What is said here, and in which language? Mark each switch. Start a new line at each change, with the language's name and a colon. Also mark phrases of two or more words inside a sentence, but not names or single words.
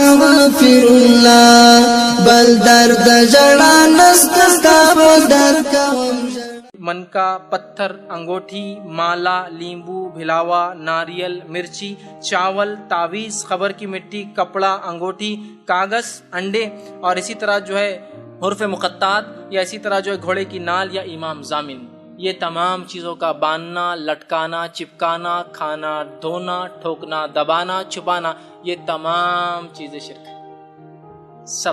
Urdu: استغفر الله بل درد جڑا نستا در کوم من کا پتھر، انگوٹھی، مالا، لیمبو، بھلاوا، ناریل، مرچی، چاول، تعویذ، خبر کی مٹی، کپڑا، انگوٹھی، کاغذ، انڈے، اور اسی طرح جو ہے حروف مقطعات، یا اسی طرح جو ہے گھوڑے کی نال یا امام ضامن، یہ تمام چیزوں کا باندھنا، لٹکانا، چپکانا، کھانا، دھونا، ٹھوکنا، دبانا، چھپانا، یہ تمام چیزیں شرک ہیں سب۔